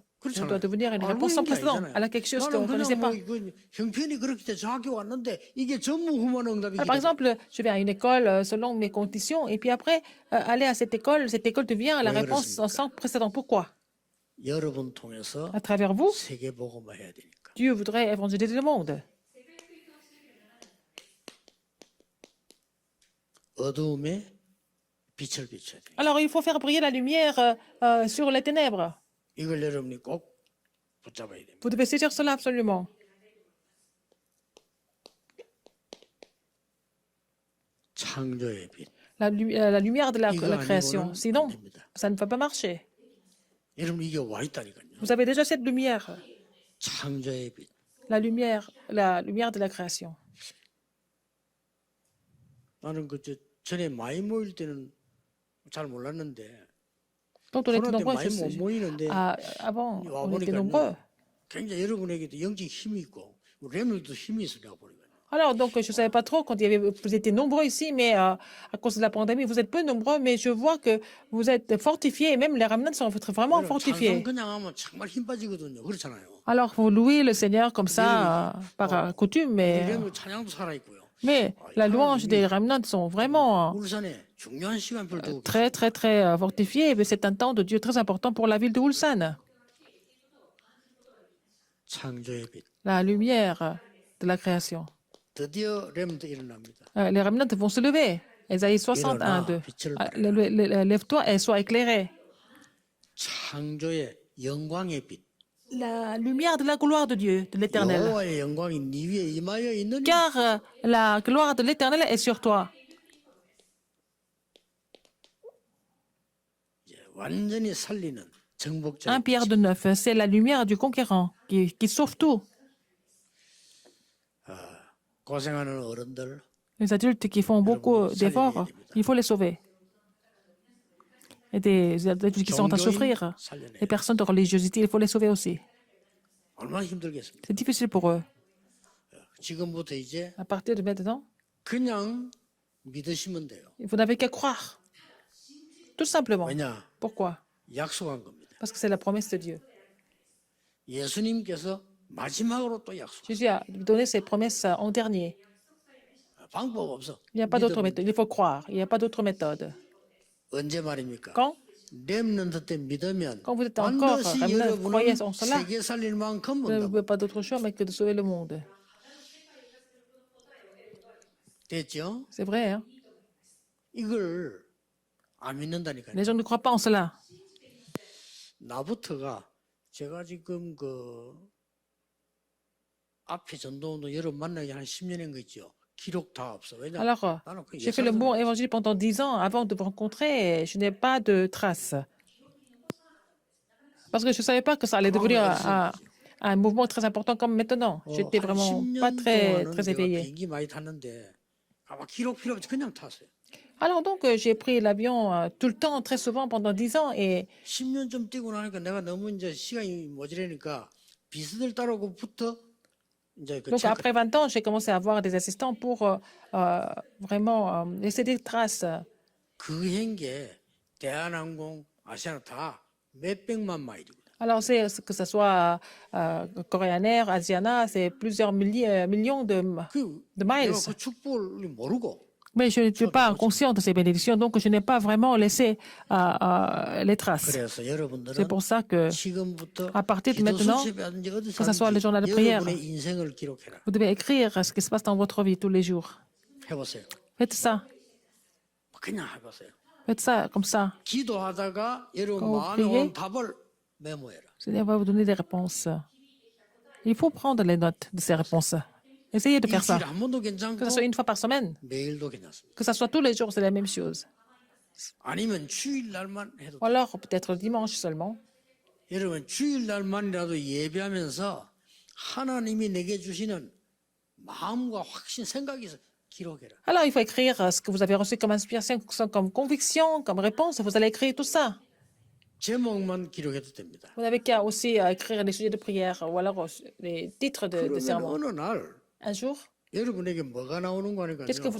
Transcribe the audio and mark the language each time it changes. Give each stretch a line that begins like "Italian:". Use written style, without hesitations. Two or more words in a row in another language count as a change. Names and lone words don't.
Korean: 그렇잖아요.
French: doit devenir une réponse sans précédent à quelque chose qu'on ne connaissait pas.
Korean: 형편이 그렇기 때문에 저 학교 왔는데 이게 전무후무한 응답이.
French: Alors, par exemple, je vais à une école selon mes conditions, et puis après, aller à cette école devient la Oui, réponse
Korean: 그렇습니까?
French: sans précédent. Pourquoi?
Korean: 여러분 통해서
French: À travers vous,
Korean: 세계 복음화 해야 되니까.
French: Dieu voudrait évangéliser le monde.
Korean: 어두움에 빛을 비춰야 돼.
French: Alors, il faut faire briller la lumière sur les ténèbres.
Korean: 이걸 여러분이 꼭 붙잡아야 됩니다.
French: Vous devez saisir cela absolument.
Korean: 창조의 빛.
French: La lumière de la
Korean: 이거
French: création.
Korean: 아니고는
French: Sinon,
Korean: 안 됩니다.
French: ça ne va pas marcher.
Korean: 여러분 이게 와 있다니까요.
French: Vous avez déjà cette lumière,
Korean: 창조의 빛.
French: la lumière de la création.
Korean: 나는 전에 많이 모일 때는 잘 몰랐는데
French: Quand on était
Korean: 코로나 때
French: nombreux,
Korean: 많이 못 모이는데
French: avant,
Korean: 와
French: on était
Korean: 보니까요.
French: nombreux.
Korean: 굉장히 여러분에게도 영적 힘이 있고 렘들도 힘이 있어 내가 보니까.
French: Alors, donc, je ne savais pas trop quand vous étiez nombreux ici, mais à cause de la pandémie, vous êtes peu nombreux, mais je vois que vous êtes fortifiés, et même les remnants sont vraiment
Korean: 찬송
French: fortifiés.
Korean: 그냥 하면 정말 힘 빠지거든요. 그렇잖아요.
French: Alors, vous louez le Seigneur comme ça, par coutume,
Korean: 렘 찬양도 살아 있고요.
French: mais la louange des remnants sont vraiment
Korean: 울산에 중요한 시간표를 두고
French: très, très, très fortifiés. Mais c'est un temps de Dieu très important pour la ville de Ulsan.
Korean: 창조의 빛.
French: La lumière de la création.
Korean: 드디어 렘도 일어납니다.
French: Les remnants vont se lever. Ésaïe 61, 2. Lève-toi et sois éclairé.
Korean: 창조의 영광의 빛.
French: La lumière de la gloire de Dieu, de l'Éternel.
Korean: 여호와의 영광이 네 위에 임하여 있느니
French: Car la gloire de l'Éternel est sur toi.
Korean: 완전히 살리는 정복자.
French: 1 Pierre de 9, c'est la lumière du conquérant qui sauve tout.
Korean: 고생하는 어른들,
French: Les adultes qui font beaucoup d'efforts, il faut les sauver. Et des adultes qui sont en train de souffrir, les personnes de religiosité, il faut les sauver aussi.
Korean: 얼마나 힘들겠습니까?
French: C'est difficile pour eux.
Korean: 지금부터 이제
French: À partir de maintenant,
Korean: 그냥 믿으시면 돼요.
French: vous n'avez qu'à croire. Tout simplement.
Korean: 왜냐?
French: Pourquoi?
Korean: 약속한 겁니다.
French: Parce que c'est la promesse de Dieu.
Korean: 예수님께서 마지막으로 또 약속.
French: Jésus a donné ses promesses en dernier.
Korean: 방법 없어.
French: Il n'y a pas d'autre méthode. Il faut croire. Il n'y a pas d'autre méthode.
Korean: 언제 말입니까?
French: Quand?
Korean: 렘넌트 때 믿으면
French: Quand vous êtes encore
Korean: 반드시
French: remnant, croyez
Korean: 여러분은
French: en cela.
Korean: 세계 살릴 만큼
French: Vous ne
Korean: 문다고.
French: pouvez pas d'autre choix mais que de sauver le monde.
Korean: 됐죠?
French: C'est vrai, hein?
Korean: 이걸 안 믿는다니까요.
French: Les gens ne croient pas en cela.
Korean: 나부터가 제가 지금 앞에 전도운동 여러분 만나기 한 10년인 거 있죠. 기록 다 없어. 왜냐?
French: Alors,
Korean: 나는 그
French: j'ai fait le bon évangile pendant 10 ans avant de vous rencontrer et je n'ai pas de traces. Parce que je ne savais pas que ça allait devenir un mouvement très important comme maintenant. J'étais vraiment pas très, très éveillé.
Korean: 비행기 많이 탔는데 아마 기록 필요 없이 그냥 탔어요.
French: Alors donc, j'ai pris l'avion tout le temps, très souvent, pendant 10 ans. Et
Korean: 10년쯤 뛰고 나니까 내가 너무 이제 시간이 모자라니까 비서들 따르고부터 이제 그
French: donc,
Korean: 체크.
French: après 20 ans, j'ai commencé à avoir des assistants pour vraiment laisser des traces.
Korean: 그 행계 대한항공, 아시아나 다 몇백만 마일이거든.
French: Alors, que ce soit Korean Air, Asiana, c'est plusieurs millions de miles.
Korean: 내가 그 축복을 모르고
French: Mais je n'étais pas conscient de ces bénédictions, donc je n'ai pas vraiment laissé les traces.
Korean: 그래서
French: C'est
Korean: 여러분들은
French: pour ça que,
Korean: 지금부터
French: à partir de
Korean: 기도
French: maintenant,
Korean: 수첩이라든지 어디
French: que ce soit le journal de
Korean: 사든지
French: prière,
Korean: 여러분의 인생을 기록해라.
French: vous devez écrire ce qui se passe dans votre vie tous les jours.
Korean: 해보세요.
French: Faites ça.
Korean: 그냥 해보세요.
French: Faites ça comme ça.
Korean: 기도하다가 여러분
French: Quand vous
Korean: 마음에
French: priez,
Korean: 온 답을 메모해라.
French: le Seigneur va vous donner des réponses. Il faut prendre les notes de ces réponses. Essayez de faire ça.
Korean: 일주일에 한 번도
French: Que
Korean: 괜찮고
French: ce soit une fois par semaine,
Korean: 매일도 괜찮습니다.
French: que ce soit tous les jours, c'est la même chose.
Korean: 아니면 주일날만 해도
French: Ou alors peut-être le dimanche seulement.
Korean: 여러분 주일날만이라도 예배하면서 하나님이 내게 주시는 마음과 확신, 생각이 기록해라.
French: Alors il faut écrire ce que vous avez reçu comme inspiration, comme conviction, comme réponse. Vous allez écrire tout ça.
Korean: 제목만 기록해도 됩니다.
French: Vous n'avez qu'à aussi écrire les sujets de prière ou alors les titres de
Korean: 그러면
French: sermon.
Korean: 어느 날
French: Un jour,
Korean: 여러분에게 뭐가 나오는
French: qu'est-ce que